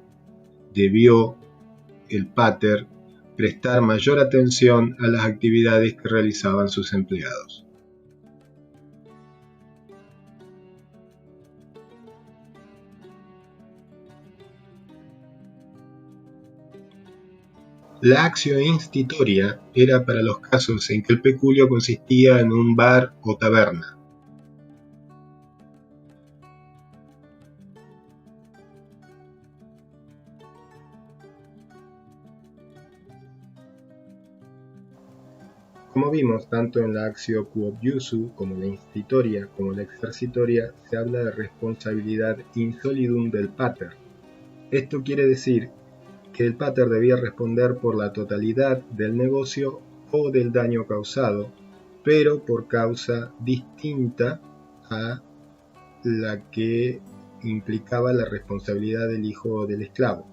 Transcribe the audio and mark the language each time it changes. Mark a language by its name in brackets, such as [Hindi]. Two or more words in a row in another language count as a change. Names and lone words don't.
[Spanish] Debió el pater prestar mayor atención a las actividades que realizaban sus empleados. La [Latin] actio institoria [Spanish] era para los casos en que el peculio consistía en un bar o taberna. Como vimos, tanto en la [Latin] actio quod iusu [Spanish] como la institoria como la exercitoria se habla de responsabilidad [Latin] in solidum [Spanish] del pater. Esto quiere decir que el pater debía responder por la totalidad del negocio o del daño causado, pero por causa distinta a la que implicaba la responsabilidad del hijo o del esclavo.